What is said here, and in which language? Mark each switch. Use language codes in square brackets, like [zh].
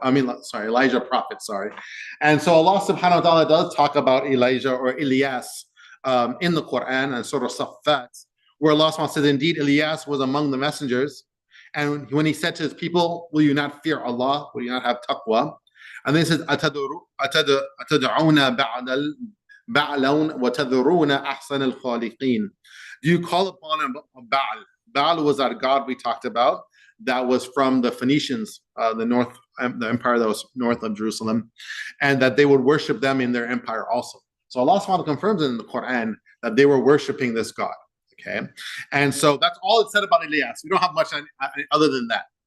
[en] Elijah prophet, sorry. And so Allah subhanahu wa ta'ala does talk about Elijah or Elias in the Quran and Surah Saffat, where Allah subhanahu wa ta'ala says, indeed, Elias was among the messengers. And when he said to his people, will you not fear Allah? Will you not have taqwa? And then he says, [ar] أَتَدْعُونَ بَعْلًا وَتَذَرُونَ أَحْسَنَ الْخَالِقِينَ. [en] Do you call upon a Baal? Baal was that god we talked about that was from the Phoenicians, the empire that was north of Jerusalem, and that they would worship them in their empire also. So Allah subhanahu wa ta'ala confirms in the Quran that they were worshiping this god. Okay, and so that's all it said about Elias. We don't have much other than that.